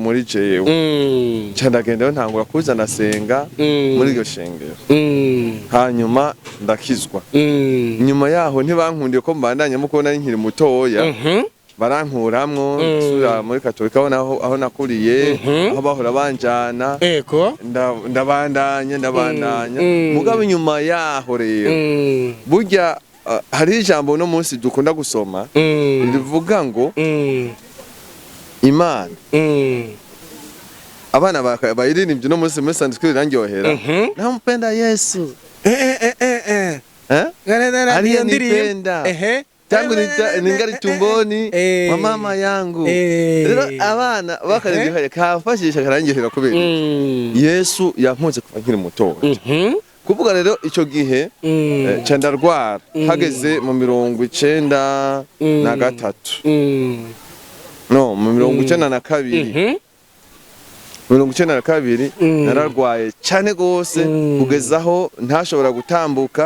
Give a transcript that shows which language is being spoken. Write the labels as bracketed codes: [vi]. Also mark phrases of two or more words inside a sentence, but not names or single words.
[rn] muri jewe cyandagenda ntangura kuzana senga muri iryo shengero hanyuma ndakizwa nyuma yaho ntibankundiye ko mbandanye muko nari nkiri mutoya barankuramwo sura muri katolika aho nakuriye aho bahora banjana ndabandanya mugabo nyuma yaho rero burya hari ijambo no munsi dukunda gusoma rivuga ngo Imana abana bayiririmbye no munsi muri Sunday irangyohera [sw] nampenda Yesu aliyenipenda tangu ningali tumboni wa mama yangu [rn] rero abana bakarengera kafashisha karangihira kubera Yesu yankunze kuva nkiri muto kuvuga rero ico gihe candarwara hageze mu 93 no mu 92 92 nararwaye cyane gose kugezaho ntashobora gutambuka.